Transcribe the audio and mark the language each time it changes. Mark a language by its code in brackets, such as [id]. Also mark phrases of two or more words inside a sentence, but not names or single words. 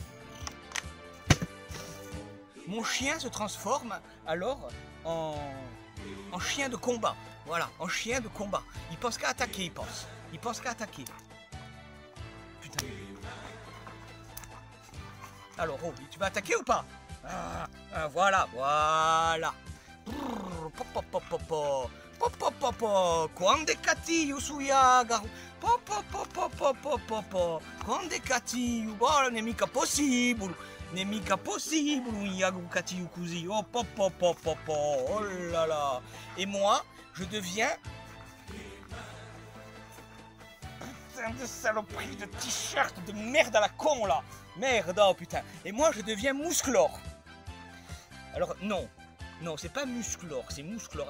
[fr] Mon chien se transforme alors en chien de combat. Voilà, en chien de combat. Il pense qu'à attaquer, il pense. Il pense qu'à attaquer. Putain. Alors, oh, tu vas attaquer ou pas? Voilà. [it] Quando cattivo su Yagaru. Quando cattivo, guarda, non è mica possibile. [fr] N'est mica possible, [it] un Yagaru cattivo così. [fr] Oh là là. Et moi, je deviens... Putain de saloperie de t-shirt de merde à la con là. Merde, oh putain. Et moi, je deviens Musclor. Alors, non, c'est pas Musclor, c'est Musclor.